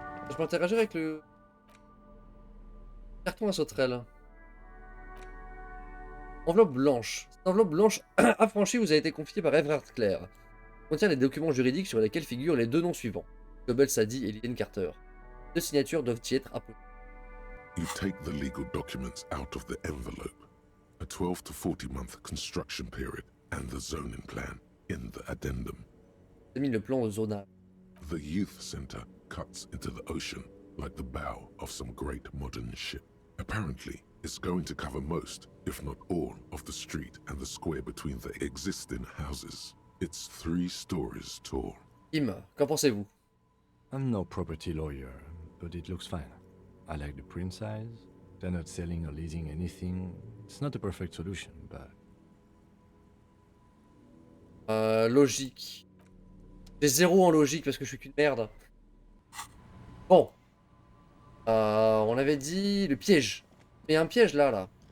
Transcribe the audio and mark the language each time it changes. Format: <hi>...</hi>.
<fr>Je peux interagir avec le carton à sauterelle. Enveloppe blanche. Cette enveloppe blanche affranchie vous a été confiée par Everard Clare. Contient les documents juridiques sur lesquels figurent les deux noms suivants. Goebbels Sadie et Lillian Carter. Deux signatures doivent y être apposées.</fr> <en>You take the legal documents out of the envelope. A 12 to 40 month construction period and the zoning plan in the addendum.</en> <fr>J'ai mis le plan zonable.</fr> <en>The youth center cuts into the ocean like the bow of some great modern ship. Apparently, it's going to cover most, if not all, of the street and the square between the existing houses. It's 3 stories tall.</en> <fr>Im, qu'en pensez-vous?</fr> <en>I'm no property lawyer, but it looks fine. I like the print size. They're not selling or leasing anything. It's not a perfect solution, but...</en> <fr>Logique. J'ai 0 en logique parce que je suis qu'une merde. Bon. On avait dit le piège. Mais il y a un piège là.</fr>